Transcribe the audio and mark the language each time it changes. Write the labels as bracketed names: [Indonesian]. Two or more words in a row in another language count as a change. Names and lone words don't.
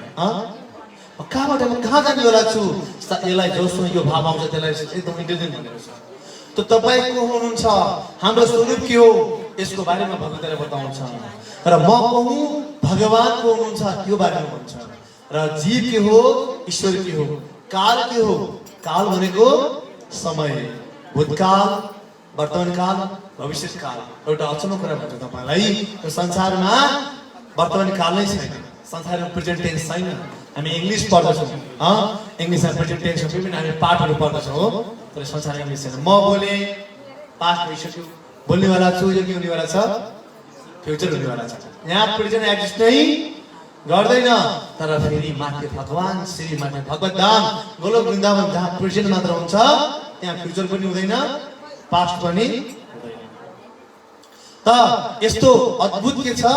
[Nepali] म कहाँ जाने होला छु यसलाई जोसँग यो भाव आउँछ त्यसलाई एकदम इन्टेलिजेन्ट भनेको छ त तपाईँ को हुनुहुन्छ हाम्रो स्वरूप के हो यसको बारेमा भगवतले बताउँछ र म को हुँ भगवान को हुनुहुन्छ यो बारेमा भन्छ र जीव के हो ईश्वर के हो काल के हो काल भनेको समय भूतकाल वर्तमान काल भविष्य काल एउटा अचम्म कुरा भन्छु तपाईलाई यो संसारमा वर्तमान काल नै छैन संसारमा [English] present tense [Nepali] छैन हामी इंग्लिश पढ्दछौँ इंग्लिशमा [English] present tense [Nepali] विभिन्न हामी पाठहरू पढ्दछौँ तर संसार इंग्लिश छैन म बोले पास्ट भइसक्यो बोल्नेवाला छु यो के हुनेवाला छ फ्युचर हुनेवाला छ यहाँ [English] present exist [Nepali] नै गर्दैन तर फेरि माथि भगवान श्री माथि भगवत धाम गोलोक वृन्दावन जहाँ प्रेजेन्ट मात्र हुन्छ त्यहाँ फ्युचर पनि हुँदैन पास्ट पनि हुँदैन त यस्तो अद्भुत के छ